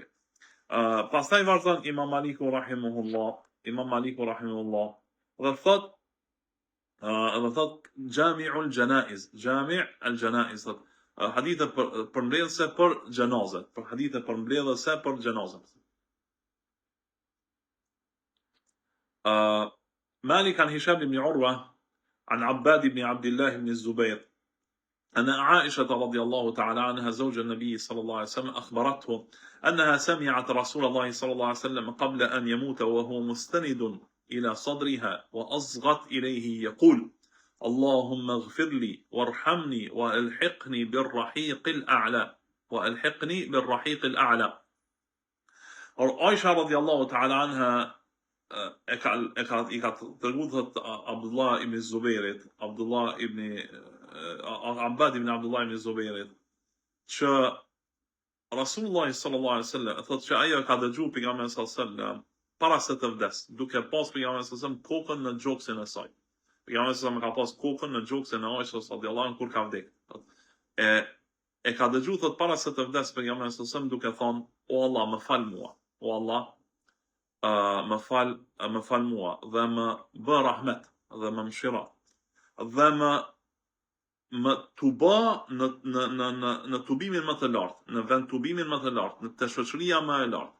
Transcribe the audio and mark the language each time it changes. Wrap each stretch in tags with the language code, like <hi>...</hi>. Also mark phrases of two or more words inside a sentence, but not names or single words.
<sq>Pastaj vazhdon Imam Maliku rahimahullah, dhe thot</sq> <ar>جامع الجنائز,</ar> <sq>hadithe përmbledhëse për gjenazet,</sq> <ar>مالك عن هشام بن عروة عن عباد بن عبد الله بن الزبير أن عائشة رضي الله تعالى عنها زوج النبي صلى الله عليه وسلم أخبرته أنها سمعت رسول الله صلى الله عليه وسلم قبل أن يموت وهو مستند إلى صدرها وأصغت إليه يقول اللهم اغفر لي وارحمني وألحقني بالرحيق الأعلى. عائشة رضي الله تعالى عنها</ar> <sq>i ka treguar thot Abdullah ibn Zubairit, Abbad ibn Abdullah ibn Zubairit, që Rasulullah</sq> <ar>صلى الله عليه وسلم</ar> <sq>thot që ajo ka dëgjuar pejgamberin</sq> <ar>صلى الله عليه وسلم</ar> <sq>para se të vdes, duke pas pejgamberin</sq> <ar>صلى الله عليه وسلم</ar> <sq>kokën në gjoksin e saj. Pejgamberi</sq> <ar>صلى الله عليه وسلم</ar> <sq>ka pas kokën në gjoksin e Aishës</sq> <ar>رضي الله عنها</ar> <sq>kur ka vdekur. E ka dëgjuar thot para se të vdes pejgamberi</sq> <ar>صلى الله عليه وسلم</ar> <sq>duke thonë o Allah, më fal mua, o Allah, më fal mua dhe më bë rahmet dhe më mëshira dhe më më tuba në tubimin më të lartë, në vend tubimin më të lartë, në të shoqëria më e lartë.</sq>